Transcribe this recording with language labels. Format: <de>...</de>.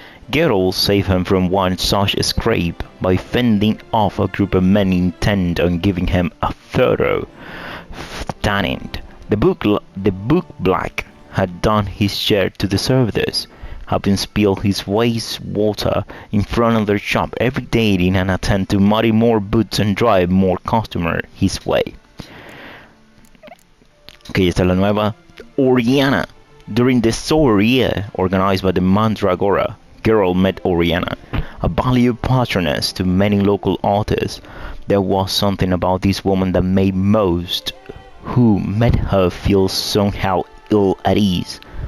<en>Geralt saved him from one such scrape by fending off a group of men intent on giving him a thorough tanning. The book Black had done his share to deserve this, having spilled his waste water in front of their shop every day in an attempt to muddy more boots and drive more customers his way.</en> <es>Okay, esta es la nueva Oriana.</es> <en>During the soiree organized by the Mandragora, Geralt met Oriana, a valued patroness to many local artists. There was something about this woman that made most who met her feel somehow ill at ease.</en>